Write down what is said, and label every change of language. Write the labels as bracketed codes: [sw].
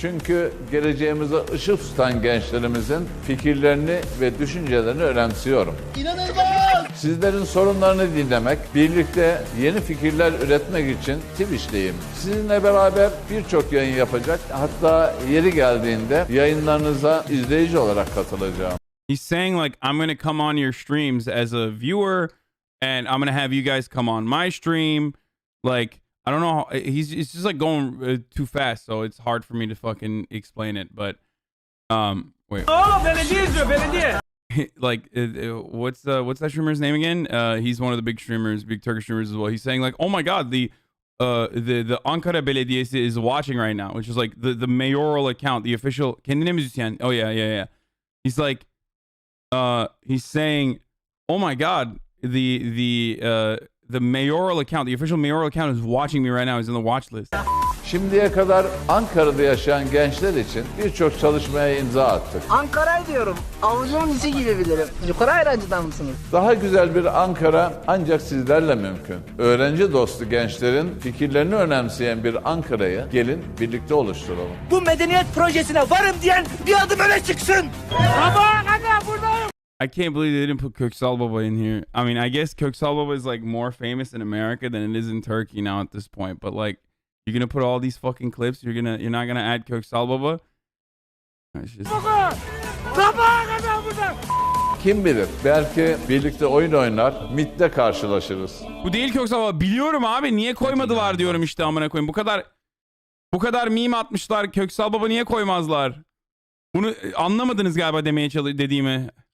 [tr] Çünkü geleceğimize ışık tutan gençlerimizin fikirlerini ve düşüncelerini önemsiyorum. İnanılmaz! Sizlerin sorunlarını dinlemek, birlikte yeni fikirler üretmek için Twitch'teyim. Sizinle beraber birçok yayın yapacak, hatta yeri geldiğinde yayınlarınıza izleyici olarak katılacağım. [en] He's saying like I'm gonna come on your streams as a viewer, and I'm gonna have you guys come on my stream. Like, I don't know. It's just like going too fast, so it's hard for me to fucking explain it. But wait. [tr] Oh, belediye izliyor, belediye. [en] Like, what's that streamer's name again? He's one of the big streamers, big Turkish streamers as well. He's saying like, oh my god, the Ankara Belediyesi is watching right now, which is like the mayoral account, the official. [tr] Kendine müzisyen. [en] Oh yeah. He's like, he's saying, oh my god, the mayoral account, the official mayoral account is watching me right now. He's in the watch list. [tr] Şimdiye kadar Ankara'da yaşayan gençler için birçok çalışmaya imza attık. Ankara'yı diyorum. Avucumun içi gibi bilirim. Yukarı ayrancıdan mısınız? Daha güzel bir Ankara ancak sizlerle mümkün. Öğrenci dostu gençlerin fikirlerini önemseyen bir Ankara'yı gelin birlikte oluşturalım. Bu medeniyet projesine varım diyen bir adım öne çıksın. Sabaha kadar buradayım. [en] I can't believe they didn't put Köksal Baba in here. I mean, I guess Köksal Baba is like more famous in America than it is in Turkey now at this point. But like, you're gonna put all these fucking clips. You're not gonna add Köksal Baba. It's just... [tr] Sabaha kadar buradayım. Kim bilir, belki birlikte oyun oynar, MIT'te karşılaşırız. Bu değil Köksal Baba. Biliyorum abi. Niye koymadılar diyorum işte, amına koyayım. Bu kadar meme atmışlar. Köksal Baba niye koymazlar? Bunu anlamadınız galiba dediğimi.